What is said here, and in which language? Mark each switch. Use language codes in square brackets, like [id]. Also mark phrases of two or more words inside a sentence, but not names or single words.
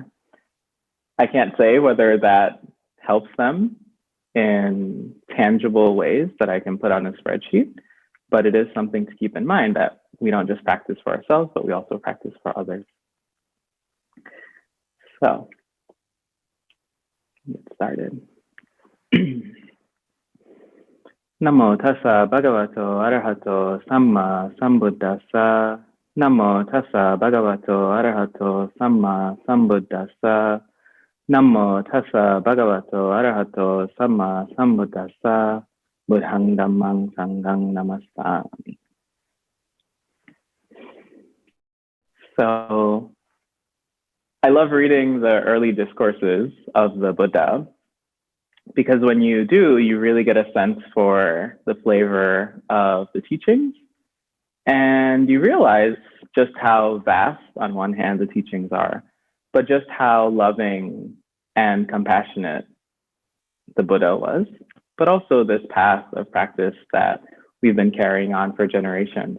[en] I can't say whether that helps them in tangible ways that I can put on a spreadsheet, but it is something to keep in mind that we don't just practice for ourselves, but we also practice for others. So, get started. [pi] Namo tassa bhagavato arahato samma sambuddhassa. Namo tassa bhagavato arahato samma sambuddhassa. Namo tassa bhagavato arahato samma sambuddhassa. Buddhang dhammang sanghang namastami. [en] So I love reading the early discourses of the Buddha, because when you do, you really get a sense for the flavor of the teachings. And you realize just how vast, on one hand, the teachings are, but just how loving and compassionate the Buddha was, but also this path of practice that we've been carrying on for generations.